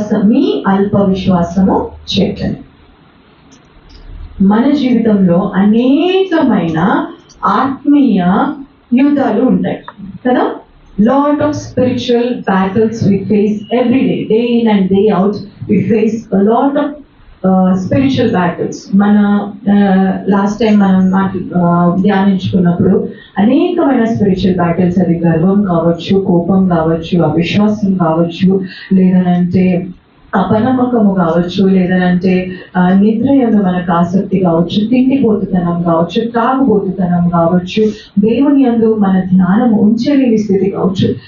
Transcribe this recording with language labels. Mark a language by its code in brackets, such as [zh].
[te] మీ అల్ప విశ్వాసము చేతనే. మన జీవితంలో అనేకమైన ఆత్మీయ యుద్ధాలు ఉంటాయి కదా. [en] Lot of spiritual battles we face every day, day in and day out. We face a lot of spiritual battles. [te] మన లాస్ట్ టైం మనం ధ్యానించుకున్నప్పుడు అనేకమైన స్పిరిచువల్ బ్యాటిల్స్, అది గర్వం కావచ్చు, కోపం కావచ్చు, అవిశ్వాసం కావచ్చు, లేదనంటే అపనమ్మకము కావచ్చు, లేదనంటే నిద్ర యందు మనకు ఆసక్తి కావచ్చు, తిండిపోతుతనం కావచ్చు, త్రాగుబోతుతనం కావచ్చు, దేవుని యందు మన ధ్యానం ఉంచలేని స్థితి కావచ్చు.